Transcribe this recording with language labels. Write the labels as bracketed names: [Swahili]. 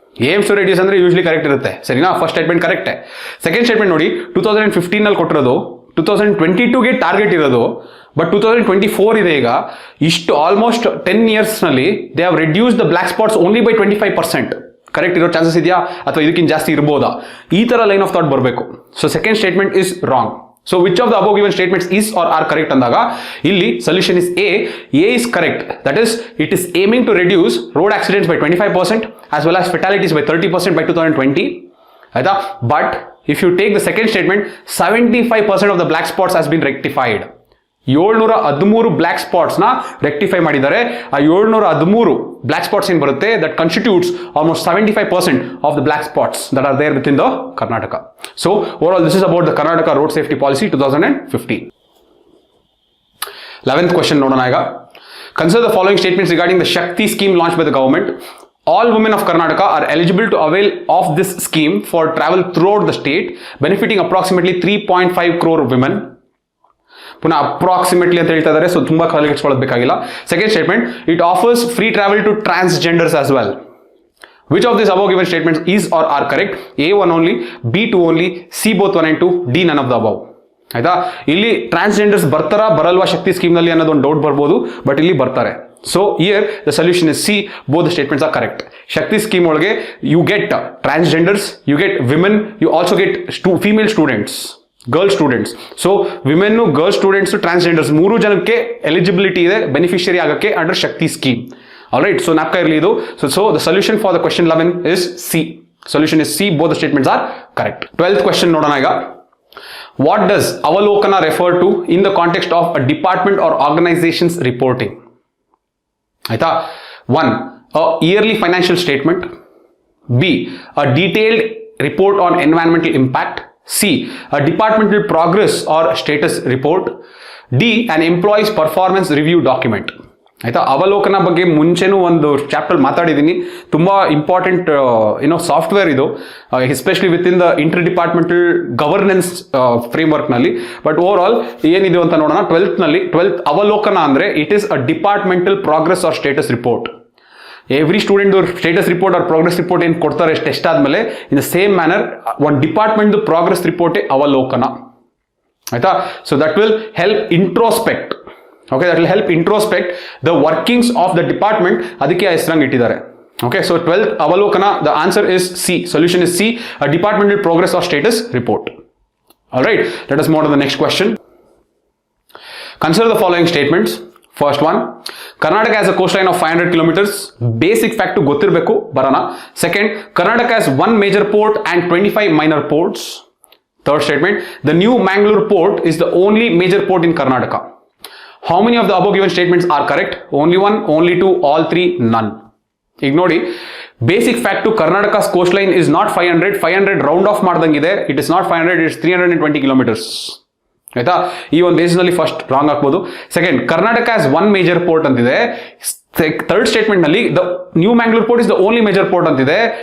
[Kannada] Aims to reduce ಅಂದ್ರೆ usually correct ಇರುತ್ತೆ, ಸರಿನಾ. First statement ಕರೆಕ್ಟೇ. ಸೆಕೆಂಡ್ ಸ್ಟೇಟ್ಮೆಂಟ್ ನೋಡಿ, 2015 ಕೊಟ್ಟಿರೋದು 2022ಗೆ ಟಾರ್ಗೆಟ್ ಇರೋದು, ಬಟ್ 2024 ಇದೆ ಈಗ. [English] ಇಷ್ಟು ಆಲ್ಮೋಸ್ಟ್ 10 yearsನಲ್ಲಿ they have reduce the black spots only by 25%. [Kannada] Correct ಇರೋ ಚಾನ್ಸಸ್ ಇದೆಯಾ, ಅಥವಾ ಇದಕ್ಕಿಂತ ಜಾಸ್ತಿ ಇರ್ಬೋದಾ? ಈ ತರ ಲೈನ್ ಆಫ್ ಥಾಟ್ ಬರಬೇಕು. So second statement is wrong. [English] So which of the above given statements is or are correct [Kannada] ಅಂದಾಗ ಇಲ್ಲಿ [English] solution is A. A is correct. That is, it is aiming to reduce road accidents by 25% as well as fatalities by 30% by 2020. [Kannada] ಆಯ್ತಾ? [English] But if you take the second statement, 75% of the black spots has been rectified. [Kannada] 713 black spots ನ rectify ಮಾಡಿದ್ದಾರೆ. [English] ಆ 713 black spots [Kannada] ಏನ್ ಬರುತ್ತೆ, [English] That constitutes almost 75% of the black spots that are there within the Karnataka. So over all this is about the Karnataka road safety policy 2015. [Kannada] 11th question ನೋಡೋಣ ಈಗ. [English] Consider the following statements regarding the Shakti scheme launched by the government. All women of Karnataka are eligible to avail of this scheme for travel throughout the state, benefiting approximately 3.5 crore women. [Kannada] ಪುನಃ approximately ಅಂತ ಹೇಳ್ತಾ ಇದ್ದಾರೆ, so ತುಂಬಾ ಕಾಲಿಗೆಟ್ಸ್ಕೊಳ್ಳೋದು ಬೇಕಾಗಿಲ್ಲ. [English] Second statement, it offers free travel to transgenders as well. Which of this above given statements is or are correct? A1 only, B2 only, C both 1 and 2, D none of the above. [Kannada] ಆಯ್ತಾ? ಇಲ್ಲಿ transgenders ಬರ್ತಾರಾ ಬರಲ್ವಾ ಶಕ್ತಿ scheme ನಲ್ಲಿ ಅನ್ನೋದು ಒಂದು doubt ಬರ್ಬೋದು, but ಇಲ್ಲಿ ಬರ್ತಾರೆ. [English] So here the solution is C, both the statements are correct. Shakti scheme ಒಳಗೆ you get transgenders, you get women, you also get female students, girl students. [Kannada] So women, girl students, transgenders 3 ಜನಕ್ಕೆ eligibility ಇದೆ beneficiary ಆಗಕ್ಕೆ under ಶಕ್ತಿ scheme. [English] Alright, so ನಾಪ್ಕ ಇರಲಿ ಇದು. So the solution for the question 11 is C. Solution is C, both the statements are correct. [Kannada] 12th question ನೋಡೋಣ ಈಗ. [English] What does Avalokana refer to in the context of a department or organization's reporting? [Kannada] ಆಯ್ತಾ? [English] 1, a yearly financial statement. B, a detailed report on environmental impact. C, a departmental progress or status report. D, an employee's performance review document. [Kannada] ಆಯ್ತಾ? ಅವಲೋಕನ ಬಗ್ಗೆ ಮುಂಚೆನೂ ಒಂದು chapter ಮಾತಾಡಿದ್ದೀನಿ. ತುಂಬಾ important software ಇದು, [English] especially with in the inter departmental governance framework [Kannada] ನಲ್ಲಿ. [English] but overall [Kannada] ಏನಿದೆ ಅಂತ ನೋಡೋಣ. [English] 12th ಅವಲೋಕನ ಅಂದ್ರೆ it is a departmental progress or status report. [Kannada] Every student status report R progress report ಏನು ಕೊಡ್ತಾರೆ ಟೆಸ್ಟ್ ಆದ್ಮೇಲೆ, [English] in the same manner [Kannada] ಒಂದು ಡಿಪಾರ್ಟ್ಮೆಂಟ್ ಪ್ರೋಗ್ರೆಸ್ ರಿಪೋರ್ಟ್ ಅವಲೋಕನ. [English] ಆಯ್ತಾ? So that will help introspect. Okay, that will help introspect the workings of the department. [Kannada] ಅದಕ್ಕೆ ಹೆಸರಂಗ್ ಇಟ್ಟಿದ್ದಾರೆ. [English] Okay, so 12th Avalokana, the answer is C. Solution is C, a departmental progress or status report. All right, let us move on to the next question. Consider the following statements. First one, Karnataka has a coastline of 500 kilometers. Basic fact to [Kannada] ಗೊತ್ತಿರಬೇಕು ಬರೋಣ. [English] Second, Karnataka has 1 major port and 25 minor ports. Third statement, the new Mangalore port is the only major port in Karnataka. How many of the above given statements are correct? Only 1, only 2, all 3, none. ಈಗ ನೋಡಿ, basic fact Karnataka's coastline is not 500 round off ಮಾಡ್ದಂಗಿದೆ. It is not 500, it's 320 kilometres. [Kannada] ಆಯ್ತಾ? ಈ ಒಂದು ದೇಶದಲ್ಲಿ first wrong ಹಾಕ್ಬೋದು. Second, Karnataka as 1 major port ಅಂತಿದೆ. [English] third statement ನಲ್ಲಿ the new Mangalore port is the only major port [Kannada] ಅಂತಿದೆ.